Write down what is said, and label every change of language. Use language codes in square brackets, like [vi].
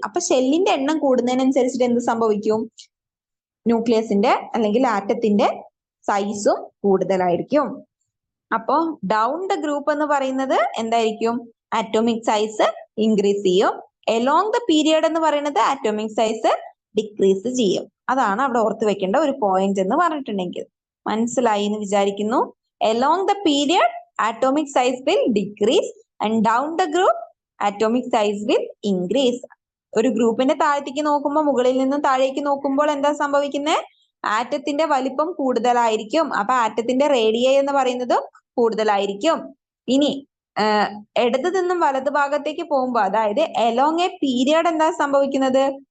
[ml] അപ്പൊ ഷെല്ലിന്റെ എണ്ണം കൂടുന്നതിനനുസരിച്ചിട്ട് എന്ത് സംഭവിക്കും? ന്യൂക്ലിയസിന്റെ അല്ലെങ്കിൽ ആറ്റത്തിന്റെ സൈസും കൂടുതലായിരിക്കും. അപ്പോ ഡൗൺ ദ ഗ്രൂപ്പ് എന്ന് പറയുന്നത് എന്തായിരിക്കും? ആറ്റോമിക് സൈസ് ഇൻക്രീസ് ചെയ്യും. എലോങ് ദ പീരിയഡ് എന്ന് പറയുന്നത് ആറ്റോമിക് സൈസ് ഡിക്രീസ് ചെയ്യും. അതാണ് അവിടെ ഓർത്ത് വെക്കേണ്ട ഒരു പോയിന്റ് എന്ന് പറഞ്ഞിട്ടുണ്ടെങ്കിൽ. മനസ്സിലായി എന്ന് വിചാരിക്കുന്നു. [en] Along the period atomic size will decrease and down the group atomic size will increase. [ml] ഒരു ഗ്രൂപ്പിന്റെ താഴത്തേക്ക് നോക്കുമ്പോൾ മുകളിൽ നിന്നും താഴേക്ക് നോക്കുമ്പോൾ എന്താ സംഭവിക്കുന്നത്? ആറ്റത്തിന്റെ വലിപ്പം കൂടുതലായിരിക്കും. അപ്പൊ ആറ്റത്തിന്റെ റേഡിയസ് എന്ന് പറയുന്നത് കൂടുതലായിരിക്കും. ഇനി ഇടത് നിന്നും വലത് ഭാഗത്തേക്ക് പോകുമ്പോ അതായത് എലോങ് എ പീരിയഡ് എന്താ സംഭവിക്കുന്നത്?